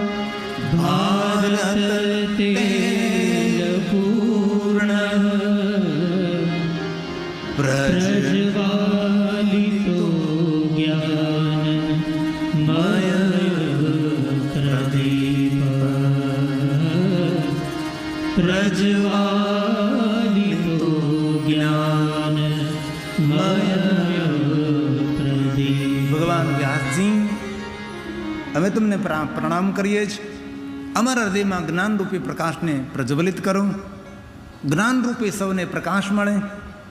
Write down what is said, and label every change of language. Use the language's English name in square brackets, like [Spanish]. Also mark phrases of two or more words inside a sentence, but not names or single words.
[Sanskrit] भारत पूर्ण प्रज्वालितो ज्ञानमय प्रदीप प्रज्वालितो ज्ञानमय प्रदीप. [Gujarati] ભગવાન વ્યાસજી, અમે તમને પ્રણામ કરીએ છીએ. અમારા હૃદયમાં જ્ઞાનરૂપી પ્રકાશને પ્રજ્વલિત કરો, જ્ઞાનરૂપી સૌને પ્રકાશ મળે.